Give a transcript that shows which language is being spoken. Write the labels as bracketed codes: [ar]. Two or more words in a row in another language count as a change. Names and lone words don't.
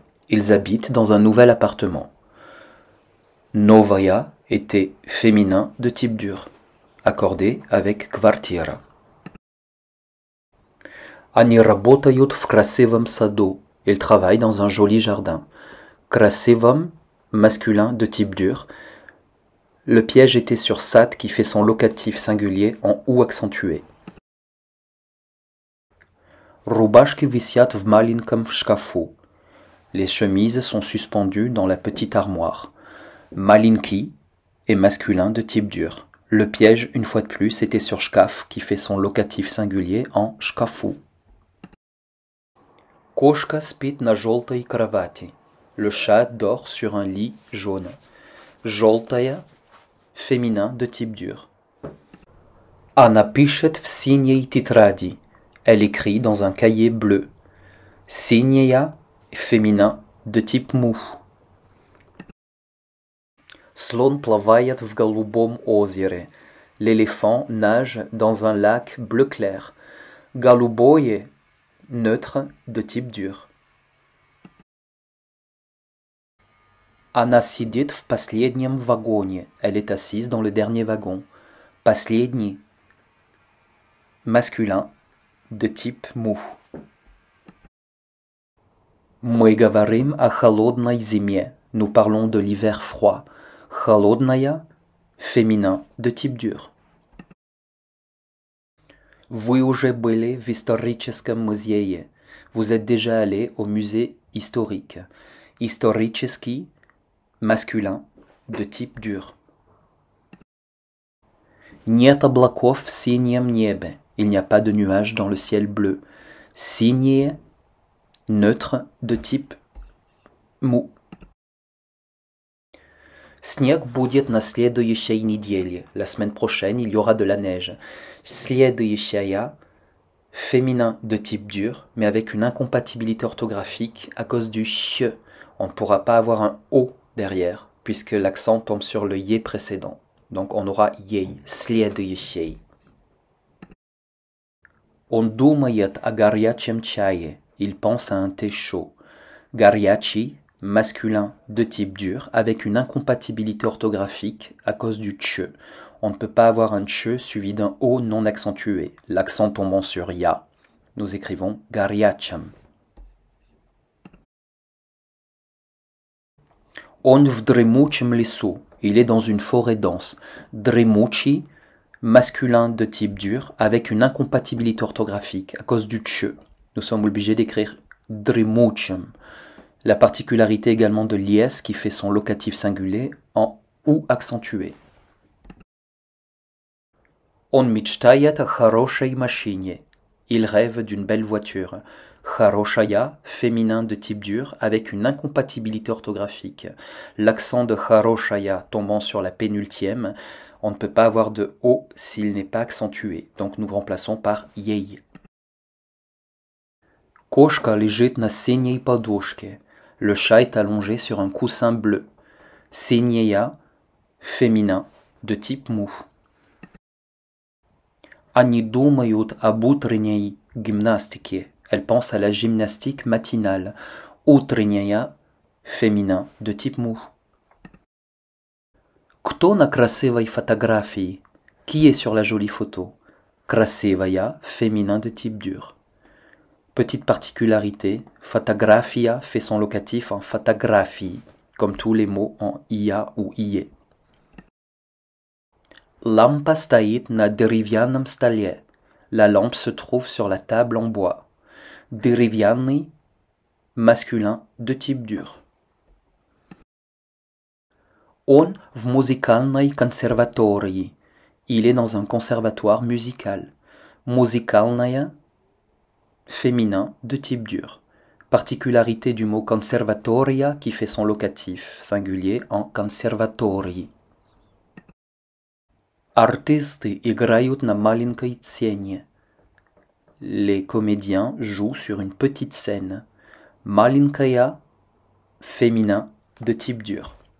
[fr] Ils habitent dans un nouvel appartement. Novaya était féminin de type dur, accordé avec квартира. [ru] Они работают в красивом саду. [fr] Ils travaillent dans un joli jardin. Красивом, masculin de type dur. Le piège était sur sat qui fait son locatif singulier en ou accentué. [ru] Рубашки висят в маленьком шкафу. [fr] Les chemises sont suspendues dans la petite armoire. Malinki est masculin de type dur. Le piège, une fois de plus, était sur shkaf qui fait son locatif singulier en shkafu. [ru] Кошка спит на желтой кровати. [fr] Le chat dort sur un lit jaune. Желтая, féminin de type dur. [ru] Она пишет в синей тетради. [fr] Elle écrit dans un cahier bleu. Синея, féminin de type mou. [ru] Слон плавает в голубом озере. [fr] L'éléphant nage dans un lac bleu clair. Голубое, neutre de type dur. [ru] Она сидит в последнем вагоне. [fr] Elle est assise dans le dernier wagon. Последний, masculin, de type mou. [ru] Мы говорим о холодной зиме. [fr] Nous parlons de l'hiver froid. Холодная, féminin, de type dur. [ru] Вы уже были в историческом музее. [fr] Vous êtes déjà allé au musée historique. Исторический, masculin, de type dur. [ru] Нет облаков в синем небе. [fr] Il n'y a pas de nuages dans le ciel bleu. Синее, neutre, de type mou. [ru] Снег будет на следующей неделе. [fr] La semaine prochaine, il y aura de la neige. Следующая, féminin de type dur, mais avec une incompatibilité orthographique à cause du ch. On ne pourra pas avoir un o derrière, puisque l'accent tombe sur le ye précédent. Donc on aura [ru] ей, следующей. Он думает о горячем чае. [fr] Il pense à un thé chaud. Горячий, masculin de type dur, avec une incompatibilité orthographique à cause du tche. On ne peut pas avoir un tche suivi d'un o non accentué. L'accent tombant sur ya, nous écrivons горячем. [ru] Он в дремучем лесу. [fr] Il est dans une forêt dense. Дремучий, masculin de type dur, avec une incompatibilité orthographique à cause du tche. Nous sommes obligés d'écrire dремучем. La particularité également de l'ies qui fait son locatif singulier en ou accentué. [ru] Он мечтает о хорошей машине. [fr] Il rêve d'une belle voiture. Хорошая, féminin de type dur, avec une incompatibilité orthographique. L'accent de хорошая tombant sur la pénultième, on ne peut pas avoir de o s'il n'est pas accentué. Donc nous remplaçons par ей. [ru] Кошка лежит на синей подушке. [fr] Le chat est allongé sur un coussin bleu. Синея, féminin, de type mou. [ru] Они думают об утренней гимнастике. [fr] Elle pense à la gymnastique matinale. Утренняя, féminin, de type mou. [ru] Кто на красивой фотографии? [fr] Qui est sur la jolie photo? Красивая, féminin de type dur. Petite particularité, фотография fait son locatif en фотографии, comme tous les mots en ia ou ie. [ru] Лампа стоит на деревянном столе. [fr] La lampe se trouve sur la table en bois. Деревянный, masculin de type dur. [ru] Он в музыкальной консерватории. [fr] Il est dans un conservatoire musical. Музыкальная, féminin, de type dur. Particularité du mot conservatoria qui fait son locatif singulier en conservaтории. [ru] Артисты играют на маленькой сцене. [fr] Les comédiens jouent sur une petite scène. Маленькая, féminin, de type dur.